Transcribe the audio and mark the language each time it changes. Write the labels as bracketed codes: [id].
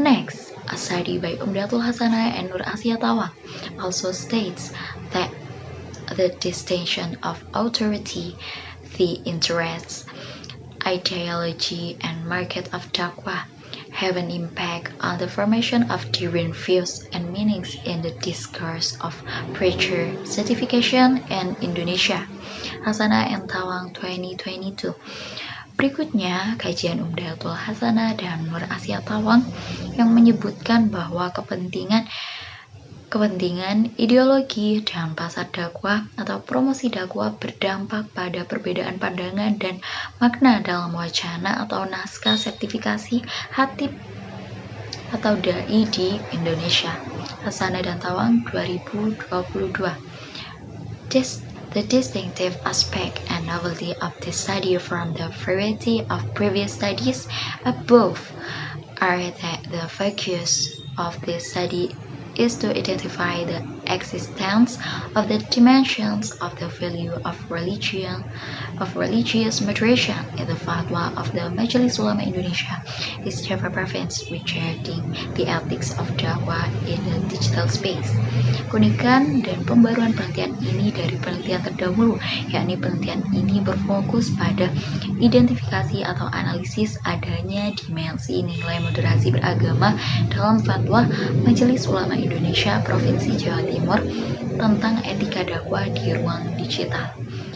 [en] Next, a study by Umdatul Hasanah and Nur Asia Tawang also states that the distinction of authority, the interests, ideology, and market of dakwah have an impact on the formation of different views and meanings in the discourse of preacher certification in Indonesia, Hasanah and Tawang 2022. [id] Berikutnya, kajian Umdatul Hasanah dan Nur Asia Tawang yang menyebutkan bahwa kepentingan ideologi dan pasar dakwah atau promosi dakwah berdampak pada perbedaan pandangan dan makna dalam wacana atau naskah sertifikasi khatib atau dai di Indonesia, Hasanah dan Tawang 2022. [en] The distinctive aspect and novelty of this study from the variety of previous studies above are that the focus of this study is to identify the existence of the dimensions of the value of religious moderation in the fatwa of the Majelis Ulama Indonesia is Java Province regarding the ethics of dakwah in the digital space. [id] Keunikan dan pembaruan penelitian ini dari penelitian terdahulu, yakni penelitian ini berfokus pada identifikasi atau analisis adanya dimensi nilai moderasi beragama dalam fatwa Majelis Ulama Indonesia Provinsi Jawa Timur tentang etika dakwah di ruang digital.